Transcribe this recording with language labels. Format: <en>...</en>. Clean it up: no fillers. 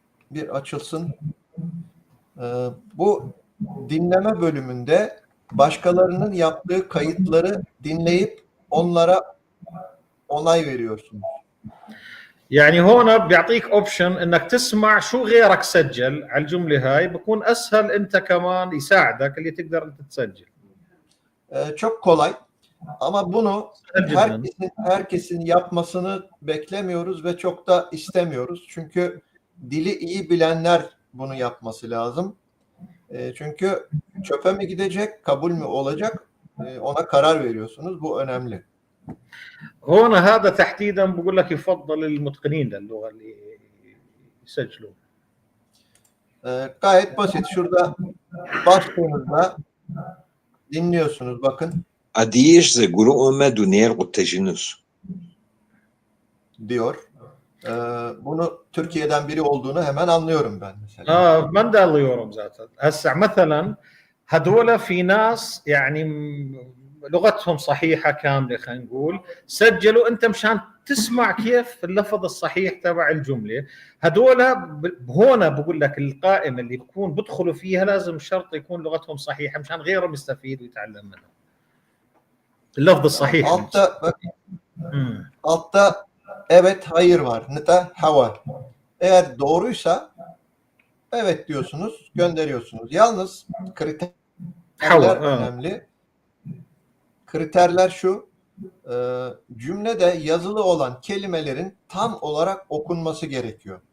<tr>Bir açılsın. Bu dinleme bölümünde başkalarının yaptığı kayıtları dinleyip onlara onay veriyorsunuz.</tr> <ar>يعني هون بيعطيك اوبشن انك تسمع شو غيرك سجل على الجمله هاي بكون اسهل انت كمان يساعدك اللي تقدر انت تسجل.</ar> <tr>Çok kolay. Ama bunu herkesin yapmasını beklemiyoruz ve çok da istemiyoruz. Çünkü dili iyi bilenler bunu yapması lazım. Çünkü çöpe mi gidecek, kabul mü olacak? Ona karar veriyorsunuz. Bu önemli.</tr> <ar>هون هذا تحديدا بقول لك يفضل المتقنين للغه اللي يسجلوا.</ar> <tr>Gayet basit. Şurada bastığınızda dinliyorsunuz. Bakın. Adiyej ze guru me duner uttejinus diyor. Bunu Türkiye'den biri olduğunu hemen anlıyorum ben mesela.</tr> <ar>من دا اليوم ذاته هسه مثلا هذول في ناس يعني لغتهم صحيحه كامله خلينا نقول سجلوا انت مشان تسمع كيف اللفظ الصحيح تبع الجمله هذول هون بقول لك القائمه اللي بكون بدخلوا فيها لازم شرط يكون لغتهم صحيحه مشان غيرهم يستفيد ويتعلم منها اللفظ الصحيح.</ar> <tr>Altta evet hayır var. Nita hava. Eğer doğruysa evet diyorsunuz, gönderiyorsunuz. Yalnız kriterler önemli. Kriterler şu. Cümlede yazılı olan kelimelerin tam olarak okunması gerekiyor.</tr>